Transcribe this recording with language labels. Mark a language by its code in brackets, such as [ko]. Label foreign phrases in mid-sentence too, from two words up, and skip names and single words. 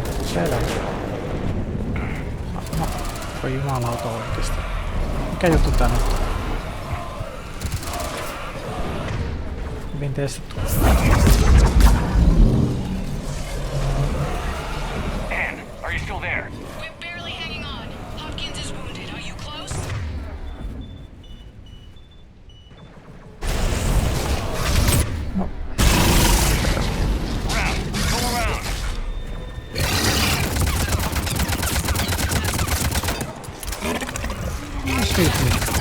[fi] Selvä. Voi jumalauta oikeesti. Mikä juttu tää nyt on? Hyvin testattu. [en] Anne, are you still there? We're barely hanging on. Hopkins is wounded. Are you close? No. Around. Go around. Sweet me.